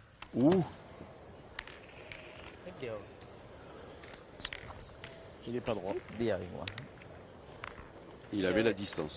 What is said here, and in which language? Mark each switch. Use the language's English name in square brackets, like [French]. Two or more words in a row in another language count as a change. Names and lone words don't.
[French] Ouh, [Thai] นิดเดียว [French] Il est pas droit. [Thai] นิดเดียวเองว่ะ [French] il avait la distance.